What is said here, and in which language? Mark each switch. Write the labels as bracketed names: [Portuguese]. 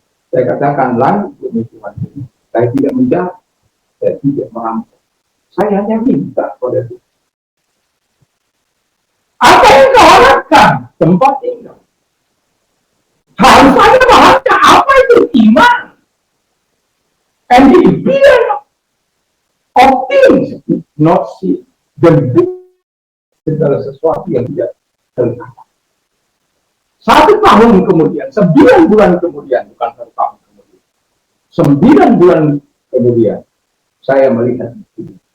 [Indonesian] Saya katakan lain demi Tuhan ini. Saya tidak menjahat, saya tidak merampok. Saya hanya minta pada Tuhan. Apa yang kau harapkan? Tempat tinggal. Harus ada bahasa apa itu iman. [English] And the evidence of things not seen. [Indonesian] Dan segala sesuatu yang tidak terlihat. 1 tahun kemudian, 9 bulan kemudian, bukan 1 tahun kemudian, 9 bulan kemudian, saya melihat itu.